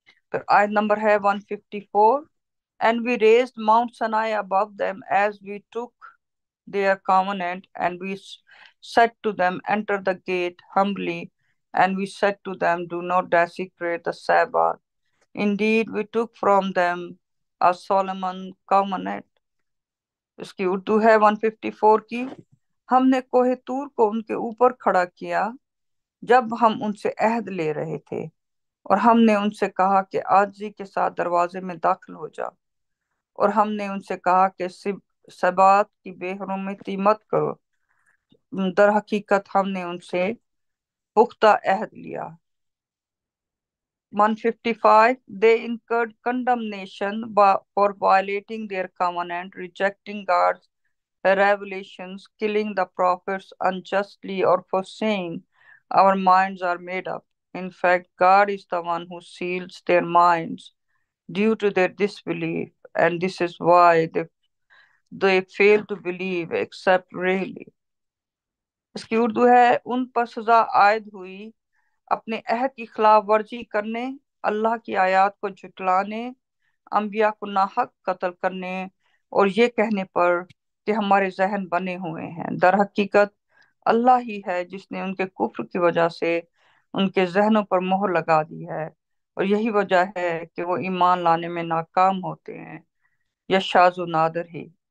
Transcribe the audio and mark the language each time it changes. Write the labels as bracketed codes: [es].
[ur] پھر آیت نمبر ہے 154، [en] And we raised Mount Sinai above them as we took their covenant, and we said to them, Enter the gate humbly, and we said to them, Do not desecrate the Sabbath. Indeed, we took from them a solemn covenant. [ur] اس کی اردو ہے 154 کی۔ ہم نے کوہ طور کو ان کے اوپر کھڑا کیا جب ہم ان سے عہد لے رہے تھے، اور ہم نے ان سے کہا کہ عاجزی کے ساتھ دروازے میں داخل ہو جاؤ، اور ہم نے ان سے کہا کہ سبات کی بے حرمتی مت کرو۔ در حقیقت ہم نے ان سے پختہ عہد لیا۔ [en] 155 They incurred condemnation for violating their covenant, rejecting God's revelations, killing the prophets unjustly, or for saying, Our minds are made up. In fact, God is the one who seals their minds due to their disbelief, and this is why they fail to believe except really. [ur] اس کی اردو ہے ان پر سزا عائد ہوئی اپنے عہد کی خلاف ورزی کرنے، اللہ کی آیات کو جھٹلانے، انبیاء کو ناحق قتل کرنے اور یہ کہنے پر کہ ہمارے ذہن بنے ہوئے ہیں، در حقیقت اللہ ہی ہے جس نے ان کے کفر کی وجہ سے ان کے ذہنوں پر مہر لگا دی ہے، اور یہی وجہ ہے کہ وہ ایمان لانے میں ناکام ہوتے ہیں یا شاذ و نادر ہی۔